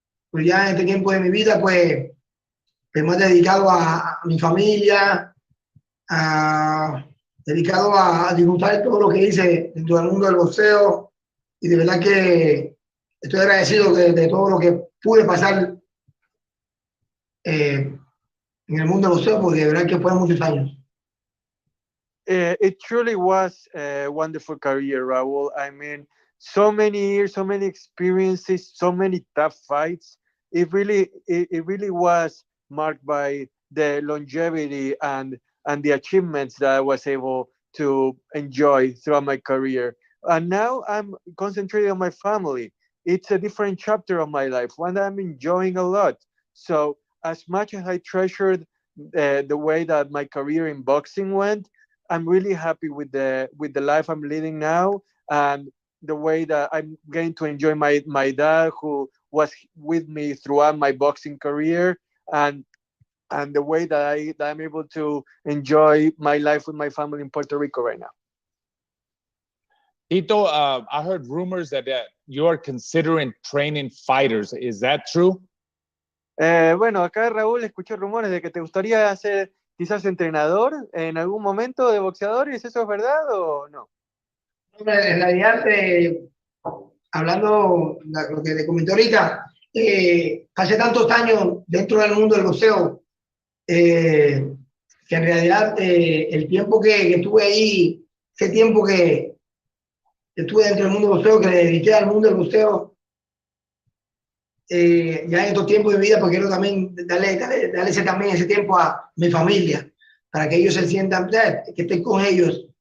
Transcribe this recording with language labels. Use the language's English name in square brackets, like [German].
[Spanish] Pues ya en este tiempo de mi vida, pues, me he dedicado a mi familia, dedicado a disfrutar todo lo que hice dentro del mundo del boxeo. Y de verdad que estoy agradecido de todo lo que pude pasar en el mundo del boxeo, porque de verdad que fueron muchos años. [English] It truly was a wonderful career, Raúl. I mean, so many years, so many experiences, so many tough fights. It really was marked by the longevity and the achievements that I was able to enjoy throughout my career. And now I'm concentrating on my family. It's a different chapter of my life, one that I'm enjoying a lot. So as much as I treasured the way that my career in boxing went, I'm really happy with the life I'm leading now, and the way that I'm getting to enjoy my dad, who was with me throughout my boxing career, and the way that I'm able to enjoy my life with my family in Puerto Rico right now. Tito, I heard rumors that you are considering training fighters. Is that true? [Spanish] Bueno, acá Raúl escuchó rumores de que te gustaría ser quizás entrenador en algún momento de boxeadores. ¿Eso es verdad o no? En realidad, hablando lo que te comenté ahorita, pasé tantos años dentro del mundo del boxeo, que en realidad el tiempo que estuve ahí, ese tiempo que estuve dentro del mundo del boxeo, que le dediqué al mundo del boxeo, ya en estos tiempos de mi vida, porque quiero también darle ese tiempo a mi familia, para que ellos se sientan, que estoy con ellos.